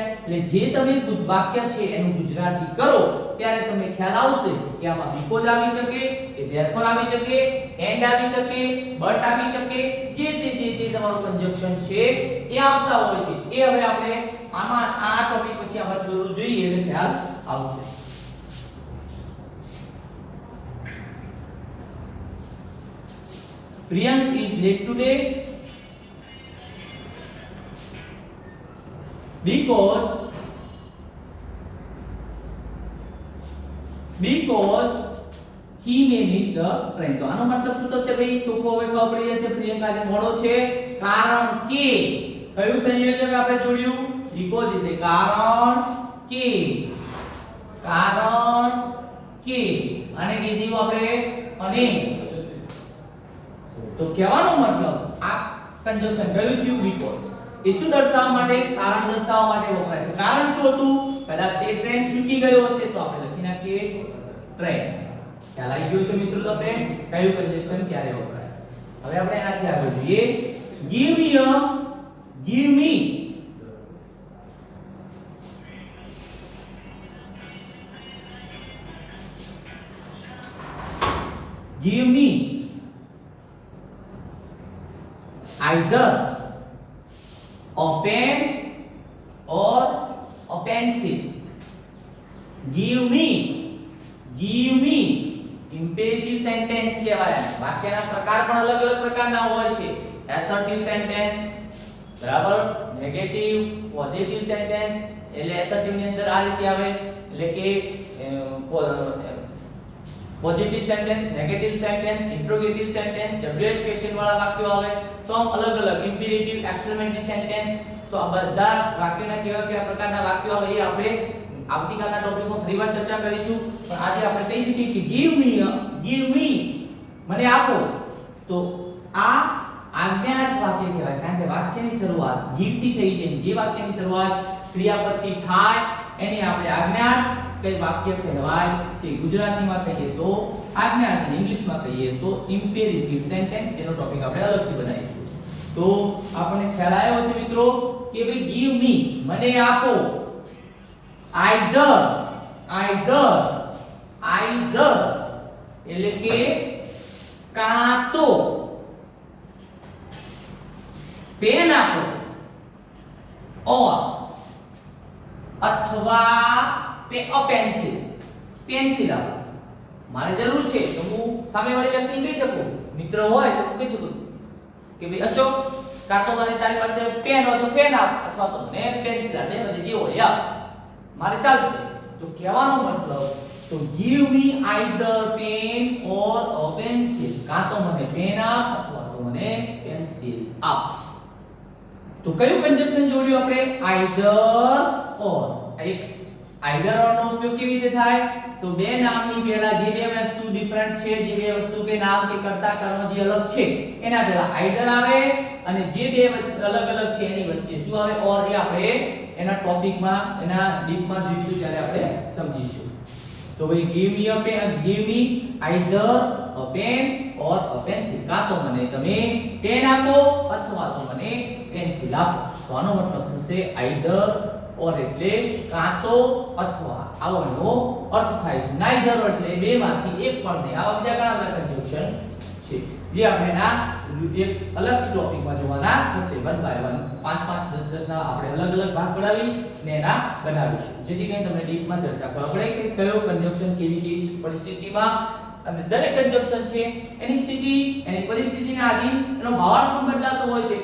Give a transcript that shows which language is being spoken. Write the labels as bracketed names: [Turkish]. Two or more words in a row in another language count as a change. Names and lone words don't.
[Gujarati] એટલે જે તમે વાક્ય છે એનું ગુજરાતી કરો ત્યારે તમને ખ્યાલ આવશે કે આમાં બીકોઝ આવી શકે, કે ધેરફોર આવી શકે, એન્ડ આવી શકે, બટ આવી શકે, જે તમારું કંજક્શન છે એ આવતા હોય છે. એ હવે આપણે આમાં આ ટોપિક પછી આમાં જોવું જોઈએ એટલે ખ્યાલ આવશે. [English] Priyank is late today because he may miss the train. [Gujarati] તો આનો મતલબ શું થશે ભાઈ? ચોખ્ખો હવે ખબર પડી જશે. પ્રિયંક આજે મોડો છે કારણ કે કયું સંયોજક આપણે જોડ્યું? because એટલે કારણ કે અને કીધું આપણે અને. તો કહેવાનો મતલબ આ કંજક્શન કયું થયું? બીકોઝ. એ શું દર્શાવવા માટે? કારણ દર્શાવવા માટે વપરાય છે. કારણ શું હતું? કદાચ તે ટ્રેન ચૂકી ગયો હશે તો આપણે લખી નાખીએ ટ્રેન. ખ્યાલ આવી ગયો છે મિત્રો તમને કયું કંજક્શન ક્યારે વપરાય? હવે આપણે એનાથી આગળ જોઈએ. [English] give me a give me give me either a pen or a pencil. give me imperative sentence કહેવાય. [Gujarati] વાક્યના પ્રકાર પણ અલગ અલગ પ્રકારના હોય છે. [English] assertive sentence બરાબર, negative, positive sentence. [Gujarati] એટલે assertive ની અંદર આ રીતે આવે, એટલે કે [English] positive sentence, negative sentence, interrogative sentence, WH question [Gujarati] વાળા વાક્યો આવે. તો આમ અલગ અલગ [English] imperative, exclamatory sentence. [Gujarati] તો આ બધા વાક્યોના કેવા કેવા પ્રકારના વાક્યો આવે એ આપણે આવતીકાલના ટોપિકમાં ફરીવાર ચર્ચા કરીશું. પણ આજે આપણે કહી શકીએ કે [English] give me [Gujarati] મને આપો. તો આ આજ્ઞાર્થ વાક્ય કહેવાય, કારણ કે વાક્યની શરૂઆત give થી થઈ છે. જે વાક્યની શરૂઆત ક્રિયાપદથી થાય એને આપણે આજ્ઞાર્થ કઈ વાક્ય કહેવાય છે. ગુજરાતીમાં કહીએ તો આજ્ઞાર્થ અને ઇંગ્લિશમાં કહીએ તો [English] imperative sentence, [Gujarati] જેનો ટોપિક આપણે અલગથી બનાવીશું. તો આપણને ખ્યાલ આવ્યો છે મિત્રો કે ભાઈ [English] give me [Gujarati] મને આપો, either એટલે કે કાં તો પેન આપો, or અથવા પેન્સિલ આપો. મારે જરૂર છે તો હું સામેવાળી વ્યક્તિને કહી શકું, મિત્ર હોય તો હું કહી શકું કે ભાઈ અશોક, કાં તો મને તારી પાસે પેન હોય તો પેન આપ, અથવા તો મને પેન્સિલ આપ, બે માંથી જે હોય આપ, મારે ચાલશે. તો કહેવાનો મતલબ તો [English] give me either pen or a pencil. [Gujarati] કાં તો મને પેન આપ અથવા તો મને પેન્સિલ આપ. તો કયું કન્જક્શન જોડ્યું આપણે? [English] either or. [Gujarati] એક [English] either or [Gujarati] નો ઉપયોગ કેવી રીતે થાય? તો બે નામની પહેલા જે બે વસ્તુ ડિફરન્ટ છે, જે બે વસ્તુ કે નામ કે કર્તા કર્મ જે અલગ છે એના પહેલા either આવે, અને જે બે અલગ અલગ છે એની વચ્ચે શું આવે? [English] or. [Gujarati] એ આપણે એના ટોપિકમાં, એના ડીપમાં જોઈશું ત્યારે આપણે સમજીશું. તો ભાઈ [English] give me either a pen or a pencil. [Gujarati] કાં તો મને તમે પેન આપો અથવા તો મને પેન્સિલ આપો. તો આનો મતલબ થશે [English] either or [Gujarati] એટલે કાં તો અથવા, આવો એનો અર્થ થાય છે. neither એટલે બેમાંથી એક પણ નહીં. આવા બીજા ઘણા બધા કન્જક્શન છે જે આપણે ના એક અલગ ટોપિકમાં જોવાના થશે. 1 by 1 5 5 10 10 ના આપણે અલગ અલગ ભાગ પડાવી ને એના બનાવીશું, જેથી કરીને તમને ડીપમાં ચર્ચા ખબર પડે કે કયો કન્જક્શન કેવી કેવી પરિસ્થિતિમાં, અને દરેક કન્જક્શન છે એની સ્થિતિ, એની પરિસ્થિતિને આધીન એનો ભાવાર્થ પણ બદલાતો હોય છે.